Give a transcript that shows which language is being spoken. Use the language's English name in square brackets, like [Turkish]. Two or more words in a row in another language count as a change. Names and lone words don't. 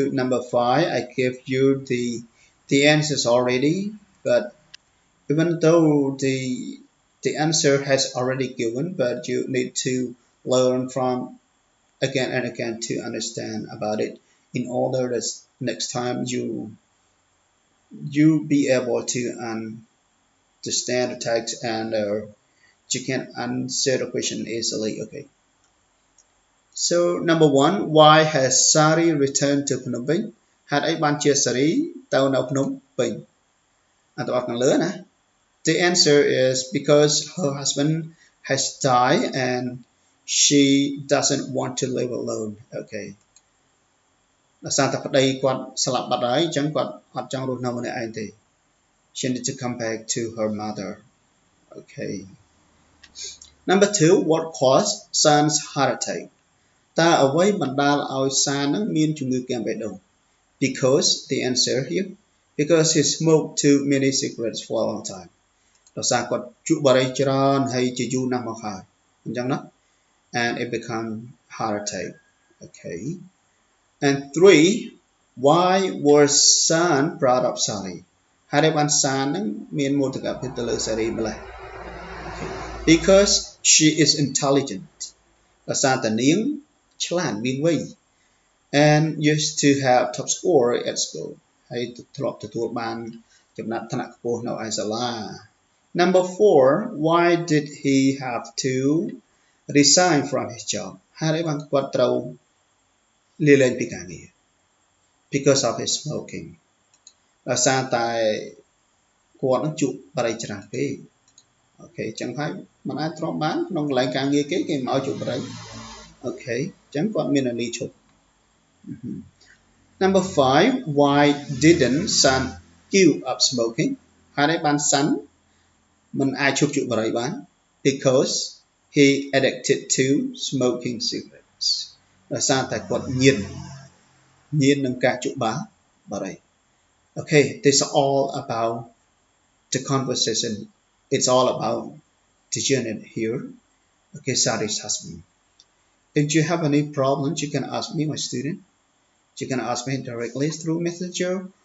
[English] number 5 I give you the the answer is already, but even though the answer has already given, but you need to learn from again and again to understand about it in order that next time you be able to understand the text and you can answer the question easily. Okay. So number one, why has Sary returned to Phnom Penh? [Khmer] ហេតុអីបានជា Sary ទៅនៅភ្នំពេញ អានតបខាងលើណា [English] The answer is because her husband has died and she doesn't want to live alone. Okay. [Khmer] ដោយសារតែប្តីគាត់ស្លាប់បាត់ហើយអញ្ចឹងគាត់អត់ចង់រស់នៅម្នាក់ឯងទេ [English] She needs to come back to her mother. Okay. Number two, what caused San's heart attack? [Khmer] តើអ្វីបណ្ដាលឲ្យសាននឹងមានជំងឺគាំងបេះដូង [English] Because the answer here because he smoked too many cigarettes for a long time [Khmer] ដោយសារគាត់ជក់បារីច្រើនហើយជាយូរណាស់មកហើយអញ្ចឹងណា [English] and it become heart attack. Okay. And three, why was San proud of Sary? [Khmer] ហើយដែលបានសាននឹងមានមោទកភាពទៅលើ Sary ម្ល៉េះ [English] Because she is intelligent [Khmer] ដោយសារតែនាងឆ្លាតមានវ័យ [English] and used to have top score at school [Khmer] ហើយធ្លាប់ទទួលបានចំណាត់ថ្នាក់ខ្ពស់នៅឯ សាលា [English] Number four, why did he have to resign from his job [Khmer] ហើយដែលបានគាត់ត្រូវលាលែងពីការងារ [English] Because of his smoking [Khmer] ដោយសារតែគាត់នឹងជក់បារីច្រើនពេក Okay ចឹងហើយមិនអាចទ្រាំបានក្នុងកន្លែងការងារគេមិនឲ្យជក់បារី Okay ចឹងគាត់មានន័យឈប់ [English] Number five, why didn't San give up smoking [Khmer] ហើយដែលបាន San មិនអាចឈប់ជក់បារីបាន [English] Because he addicted to smoking cigarettes [Khmer] ដោយសារតែគាត់ញៀននឹងការជក់បារី [English] Okay, this is all about the conversation. It's all about the journey here. Okay, Sary's husband. If you have any problems, you can ask me, my student. You can ask me directly through Messenger.